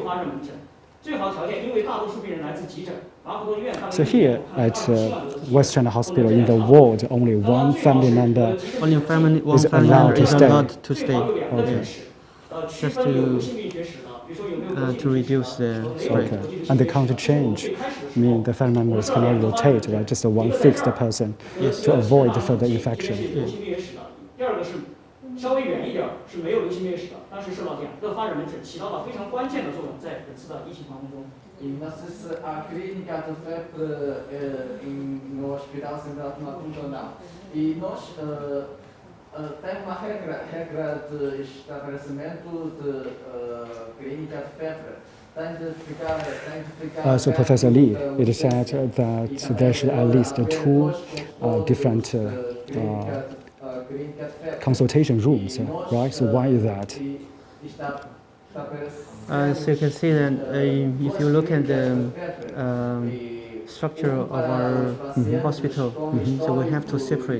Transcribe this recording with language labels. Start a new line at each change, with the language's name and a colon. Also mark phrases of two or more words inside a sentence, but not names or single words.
English: So here at West China Hospital, in the ward, only one family member Only one family allowed member to is stay. allowed to stay. Okay. Just to reduce the spread. Okay. And they can't change. I mean, the family members cannot rotate, right? Just one fixed person to avoid further infection.
Chinese: 稍微远一点是没有流行病史的，当时受到2个发热门诊，起到了非常关键的作用，在本次的疫情防控中。
Portuguese: E não sei se a clínica de febre no Hospital Central de Maputo não. E nós temos uma regra de estabelecimento de clínica de febre.
English: So Professor Li, it said that there should at least 2 different consultation rooms, right? So why is that? So you can see that if you look at the structure of our hospital, so we have to separate.